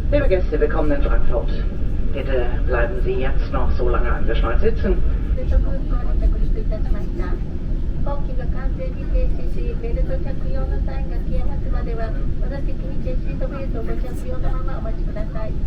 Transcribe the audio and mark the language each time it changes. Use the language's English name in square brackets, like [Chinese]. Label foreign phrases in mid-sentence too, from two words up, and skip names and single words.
[German] Gäste, willkommen in Frankfurt. Bitte bleiben Sie jetzt noch so lange angeschnallt sitzen. [Japanese] 飛行機が完全に停止し、ベルト着用のサインが消えますまでは、お座席にシートベルトをご着用のままお待ちください。